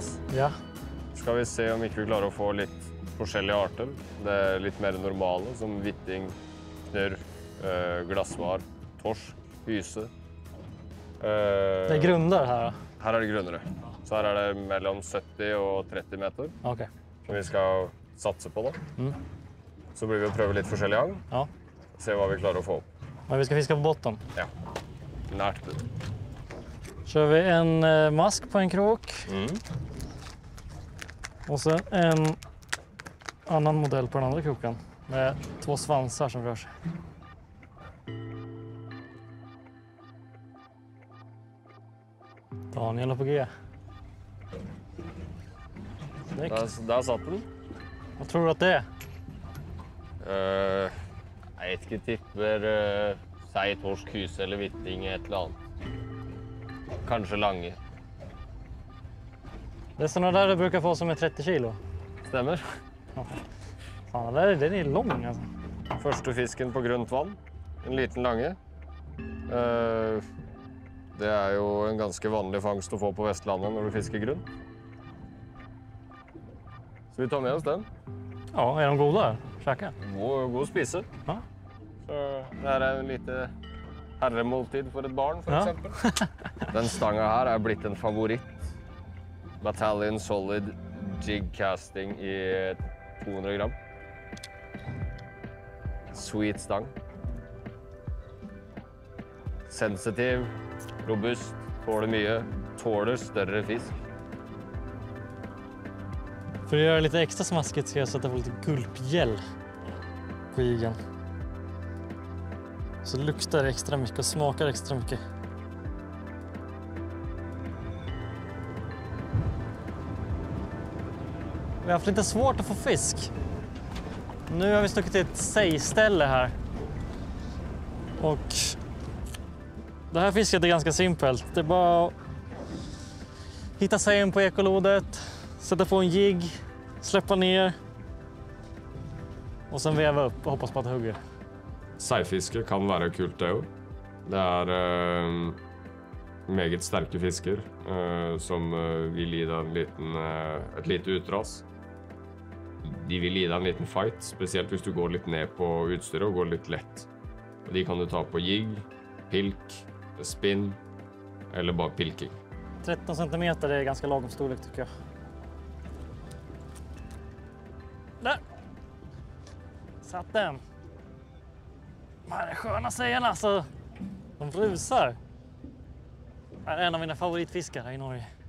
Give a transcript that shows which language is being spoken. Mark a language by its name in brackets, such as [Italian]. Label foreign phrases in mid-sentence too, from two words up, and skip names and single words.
[Norwegian] Ja. Skal vi se om ikke vi klarer å få litt forskjellige arter. Det er litt mer normale, som hvitting, knurr, glassvar, torsk, hyse. [Swedish] Det är grundar här då? [Norwegian] Her er det grunnere. Så her er det mellom 70 og 30 meter, [Swedish] Okej. [Norwegian] som vi skal satse på da. Så blir vi å prøve litt forskjellig agn, [Swedish] Ja. [Norwegian] se hva vi klarer å få opp. [Swedish] Men vi ska fiska på botten. [Norwegian] Ja, nært det. [Swedish] Kör vi en mask på en krok. Och sen en annan modell på den andra kroken. Med 2 svansar som rör sig. Daniel är på G. Snyggt. [Norwegian] Der satt den. [Swedish] Vad tror du att det är? [Norwegian] Jeg vet ikke, tipper sei, torsk, hyse eller hvitting, et eller annet. Kanskje lange. [Swedish] Det är såna där du brukar få som är 30 kilo. [Norwegian] Stemmer. [Swedish] Fan, den är lång alltså. [Norwegian] Første fisken på grunt vann. En liten lange. Det er jo en ganske vanlig fangst å få på Vestlandet når du fisker grunn. Så vi tar med oss den. [Swedish] Ja, är de goda? Käka? [Norwegian] God spise. [Swedish] Ja. [Norwegian] Så det her er en lite herremåltid for et barn, for [Swedish] Ja. [Norwegian] eksempel. Den stanga her er blitt en favoritt Battalion Solid Jig Casting i 200 gram. Sweet stang. Sensitiv, robust, tåler mye, tåler større fisk. [Swedish] För att göra det lite extra smaskigt ska jag sätta på lite gulpgäll på jigen. Så luktar det extra mycket och smakar extra mycket. Vi har haft lite svårt att få fisk. Nu har vi stuckit till ett sejställe här. Och det här fisket är ganska simpelt. Det är bara att hitta sejen på ekolodet, sätta på en jigg, släppa ner och sen veva upp och hoppas på att det hugger. [Norwegian] Seifiske kan være kult det jo. Det er meget sterke fisker som vil gi deg et lite utras. De vil gi deg en liten fight, spesielt hvis du går litt ned på utstyret og går litt lett. Og de kan du ta på jigg, pilk, spinn eller bare pilking. [Swedish] 13 centimeter är ganska lagom storlek tycker jag. Där! Satt den. De här är sköna sejarna så de rusar. Det är en av mina favoritfiskar här i Norge.